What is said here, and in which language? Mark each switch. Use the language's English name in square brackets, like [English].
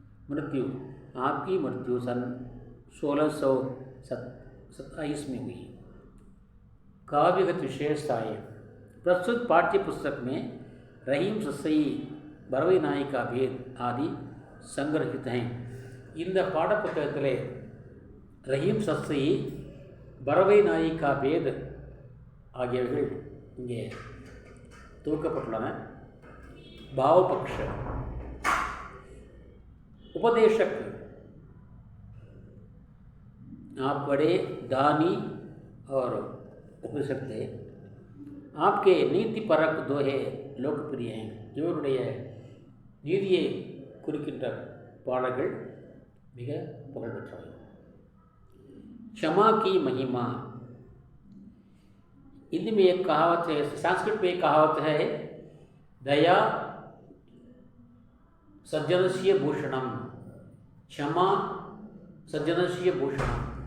[Hindi] मृत्यु, आपकी मृत्यु सन 1627 में हुई। काव्यगत विशेषताएँ, प्रस्तुत पाठ्य पुस्तक में रहीम सस्सई, भरवई नाई का भेद आदि संग्रहित हैं। [Tamil] இந்த பாடப்புத்தகத்திலே ரஹீம் சஸ்ஸை, பரவை நாயி கா பேத் ஆகியவைகள் இங்கே தொகுக்கப்பட்டுள்ளன. [Hindi] भावपक्ष, उपदेशक, आप बड़े दानी और उपदेशक थे। आपके नीतिपरक दोहे लोकप्रिय हैं. [Tamil] இவருடைய நீதியை குறிக்கின்ற பாடல்கள் மிக புகழ்பெற்றவை. [Hindi] क्षमा की महिमा, हिंदी में एक कहावत है, संस्कृत में एक कहावत है, [Sanskrit] दया सज्जनस्य भूषणम, क्षमा सज्जनस्य भूषणम.